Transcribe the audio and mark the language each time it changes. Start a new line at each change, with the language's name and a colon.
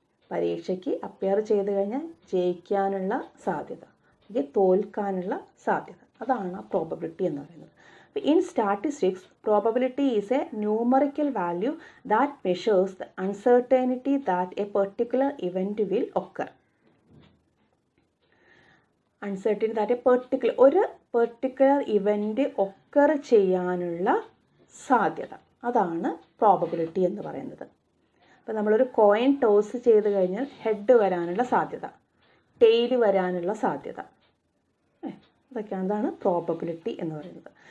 Malayalam: പരീക്ഷയ്ക്ക് അപ്പിയർ ചെയ്ത് കഴിഞ്ഞാൽ ജയിക്കാനുള്ള സാധ്യത, അല്ലെങ്കിൽ തോൽക്കാനുള്ള സാധ്യത, അതാണ് പ്രോബബിലിറ്റി എന്ന് പറയുന്നത്.
English: In statistics, probability is a numerical value that measures the uncertainty that a particular event will occur. Uncertainty that
Malayalam: ഒരു പെർട്ടിക്കുലർ ഇവൻറ്റ് ഒക്കർ ചെയ്യാനുള്ള സാധ്യത, അതാണ് പ്രോബബിലിറ്റി എന്ന് പറയുന്നത്. അപ്പോൾ നമ്മളൊരു കോയിൻ ടോസ് ചെയ്ത് കഴിഞ്ഞാൽ ഹെഡ് വരാനുള്ള സാധ്യത, ടെയിൽ വരാനുള്ള സാധ്യത, അതൊക്കെയാണ് പ്രോബബിലിറ്റി എന്ന് പറയുന്നത്.